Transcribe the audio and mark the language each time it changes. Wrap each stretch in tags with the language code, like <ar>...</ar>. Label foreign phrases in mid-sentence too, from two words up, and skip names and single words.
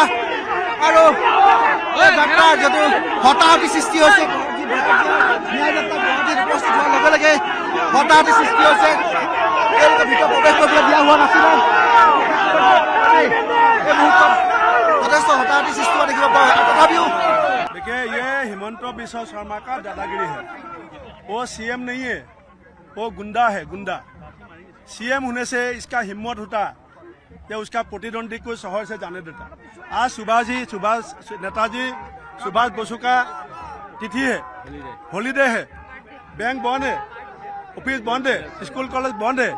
<as>আৰু যাত্ৰাৰ যিটো হতাহতি সৃষ্টি হৈছে ন্যায় যাত্ৰা গুৱাহাটীত উপস্থিত হোৱাৰ লগে লগে হতাহতি সৃষ্টি হৈছে। তেওঁলোকে ভিতৰত প্ৰৱেশ কৰিবলৈ দিয়া হোৱা নাছিলে। এই মুহূৰ্তত যথেষ্ট হতাহতি সৃষ্টি হোৱা দেখিব পোৱা গৈছে। তথাপিও</as> <hi>देखिए ये हिमंत बिश्व शर्मा का दादागिरी है। वो सीएम नहीं है, वो गुंडा है, गुंडा। सीएम होने से इसका हिम्मत होता कि उसका प्रतिद्वंदी को शहर से जाने देता। आज नेताजी सुभाष बसु का तिथि है, हॉलीडे है, बैंक बंद है, ऑफिस बंद है, स्कूल कॉलेज बंद है।</hi>